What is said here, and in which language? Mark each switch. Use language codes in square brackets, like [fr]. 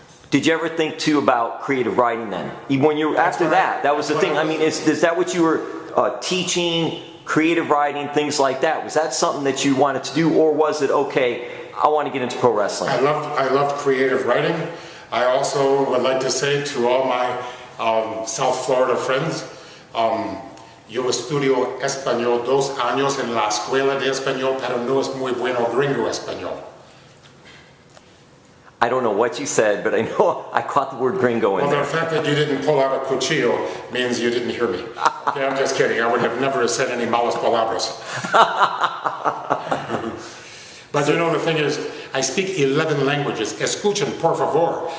[en] Did you ever think too about creative writing then? Even when you were after that was the thing. I mean, is that what you were teaching? Creative writing, things like that. Was that something that you wanted to do, or was it okay? I want to get into pro wrestling. I loved creative writing. I also would like to say to all my South Florida friends, [es] yo estudio español 2 años en la escuela de español, pero no es muy bueno gringo español. [en] I don't know what you said, but I know I caught the word gringo in there. Well, the fact that you didn't pull out a cuchillo means you didn't hear me. Okay, I'm just kidding. I would have never said any malas palabras. But the thing is, I speak 11 languages. [es] Escuchen, por favor.